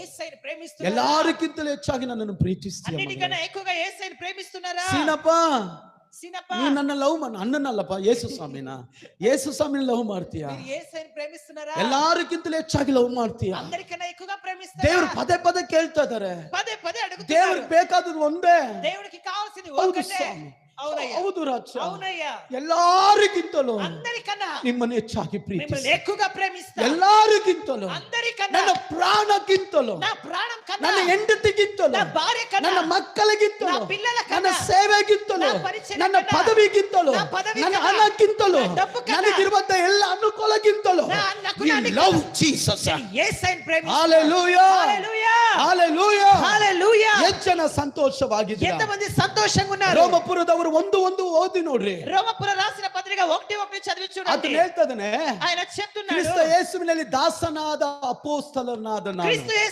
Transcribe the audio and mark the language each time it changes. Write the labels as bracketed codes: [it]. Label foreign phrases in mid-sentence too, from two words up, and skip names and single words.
[te] యేసయ్యను ప్రేమిస్తున్నారా? [kn] ಎಲ್ಲರಿಗಿಂತಲೂ ಹೆಚ್ಚಾಗಿ ನನ್ನನ್ನು ಪ್ರೀತಿಸ್ತೀಯ [te] అన్నిటికన్నా ఎక్కువగా యేసయ్యను ప్రేమిస్తున్నారా? [kn] ಸೀನಪ್ಪ [te] సీనప్ప [kn] ನೀ ನನ್ನ ಲವ್ ಅಣ್ಣನಲ್ಲಪ್ಪ ಯೇಸು ಸ್ವಾಮಿನ ಯೇಸು ಸ್ವಾಮಿನ ಲವ್ ಮಾಡ್ತೀಯ [te] మీరు యేసయ్యను ప్రేమిస్తున్నారా? [kn] ಎಲ್ಲರಿಗಿಂತಲೂ ಹೆಚ್ಚಾಗಿ ಲವ್ ಮಾಡ್ತೀಯ [te] అందరికన్నా ఎక్కువగా ప్రేమిస్తారా? [kn] ದೇವ್ರು ಪದೇ ಪದೇ ಕೇಳ್ತಾ ಇದಾರೆ [te] పదే పదే అడుగుతున్నారు. [kn] ದೇವ್ರಿಗೆ ಬೇಕಾದದ್ದು ಒಂದೇ [te] దేవుడికి కావాల్సింది [kn] ಹೌದು [te] ఒకటే. [kn] ಸ್ವಾಮಿ [te] అవునయ్యా, [kn] ಹೌದು ರಾಜ [te] అవునయ్యా, [kn] ಎಲ್ಲರಿಗಿಂತಲೂ [te] అందరికన్నా [kn] ನಿಮ್ಮನ್ನು ಹೆಚ್ಚಾಗಿ [te] మిమ్మల్ని [kn] ಪ್ರೀತಿಸಿ [te] ఎక్కువగా ప్రేమిస్తా. [kn] ಎಲ್ಲರಿಗಿಂತಲೂ [te] అందరికన్నా [kn] ನನ್ನ ಪ್ರಾಣಕ್ಕಿಂತಲೂ [te] నా ప్రాణం కన్నా, [kn] ನನ್ನ ಹೆಂಡತಿಗಿಂತಲೂ [te] నా భార్య కన్నా, [kn] ನನ್ನ ಮಕ್ಕಳಿಗಿಂತಲೂ [te] నా పిల్లల [kn] ನನ್ನ [te] కన్నా, [kn] ಸೇವೆಗಿಂತಲೂ [te] నా పరిచర్య [kn] ನನ್ನ [te] కన్నా, [kn] ಪದವಿಗಿಂತಲೂ [te] నా పదవి [kn] ನನ್ನ [te] కన్నా, [kn] ಹಣಕ್ಕಿಂತಲೂ [te] నా డబ్బు కన్నా, [kn] ನನಗಿರುವಂತ ಎಲ್ಲ ಅನುಕೂಲಕ್ಕಿಂತಲೂ [te] నా గుణానికి [kn] ಲವ್ ಜೀಸಸ್ [te] యేసయ్యను ప్రేమిస్తా. [kn] ಹalleluya [te] హల్లెలూయా, [kn] ಹalleluya [te] హల్లెలూయా. [kn] ಎಷ್ಟು ಜನ ಸಂತೋಷವಾಗಿದ್ದೀರಾ? [te] ఎంతమంది సంతోషంగా ఉన్నారు? [kn] ರೋಮಪುರದವರು ಒಂದು ಓದಿ ನೋಡ್ರಿ. [te] రోమపుర రాసిన పత్రిక 1:1 చదివి చూడండి. [kn] ಅದನ್ನ ಹೇಳ್ತದನೆ [te] ఆయన చెప్తున్నాడు, [kn] ಕ್ರಿಸ್ತ ಯೇಸುವಿನಲ್ಲಿ ದಾಸನಾದ ಅಪೊಸ್ತಲನಾದ ನಾನು [te] క్రీస్తు యేసు